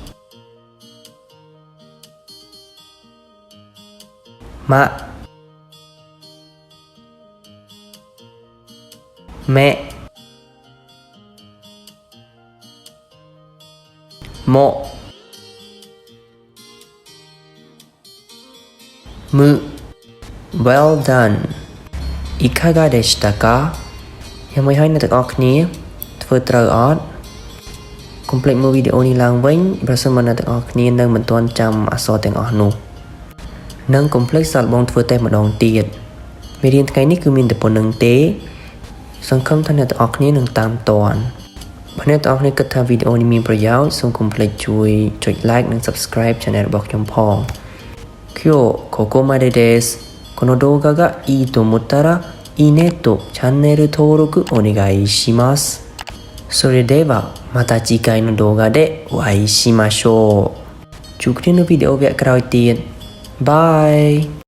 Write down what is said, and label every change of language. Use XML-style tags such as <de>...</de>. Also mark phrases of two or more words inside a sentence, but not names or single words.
<ja>ម៉ាម៉ែもむ</ja> <en>well done</en> <ja>いかがでしたか</ja> <km>យ៉ាងម៉េចហើយអ្នកទាំងអស់គ្នាធ្វើត្រូវអត់កុំភ្លេចមើលវីដេអូនេះឡើងវិញប្រសិនបើអ្នកទាំងអស់គ្នានៅ មិនទាន់ចាំអក្សរទាំងអស់នោះនិងកុំភ្លេចសាកល្បងធ្វើតេស្តម្ដងទៀតមេរៀនថ្ងៃនេះគឺមានតែប៉ុណ្្នឹងទេស ង្ឃឹមថាអ្នកទាំងអស់គ្នានឹងតាមទាន់បើអ្នកទាំងអស់គ្នាគិតថាវីដេអូនេះមានប្រយោជន៍សូមកុំភ្លេចជួយចុច like និង</km> <en>subscribe channel</en> <km>របស់ខ្ញុំផង</km> <ja>今日ここまでですこの動画がいいと思ったらいいねとチャンネル登録お願いしますそれではまた次回の動画でお会いしましょう</ja> <km>ជួបគ្នានៅវីដេអូវគ្គក្រោយទៀតបាយ</km>